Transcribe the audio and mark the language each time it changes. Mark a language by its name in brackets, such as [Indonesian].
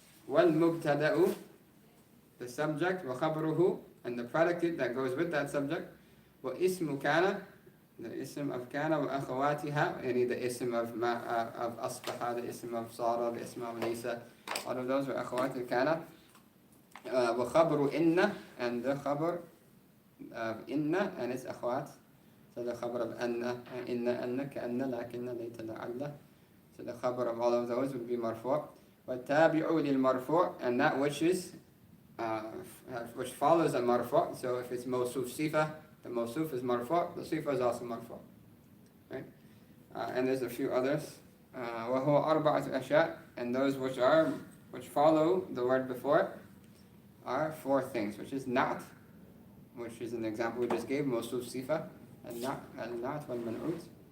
[English] وَالْمُبْتَدَأُ, the subject, وَخَبْرُهُ, and the predicate that goes with that subject, [Arabic] وَإِسْمُ كَانَ, [English] the ism of [Arabic] كَانَ وَأَخَوَاتِهَا, [English] any the ism of أَصْبَحَ, the ism of صَارَ, the ism of لَيْسَ, all of those are [Arabic] أخوات كَانَ. وَخَبْرُ إِنَّ, [English] and the khabar of إِنَّ and its أخوات. So the khabar of أَنَّ, [Arabic] إِنَّ أَنَّ كَأَنَّ لَكِنَّ لَيْتَ لَعَلَّ. [English] So the khabar of all of those would be marfu'. [Arabic] وَالتَّابِعُ لِلْمَرْفُوعِ, [English] and that which is which follows a marfu'. So if it's mawsuf sifa, the mawsuf is marfu', the sifa is also marfu'. Right? And there's a few others. [Arabic] وَهُوَ أَرْبَعَةُ أَشْيَاء, [English] and those which follow the word before it are 4 things, which is na'at, which is an example we just gave, mawsuf sifa, al-na'at wal-man'ut.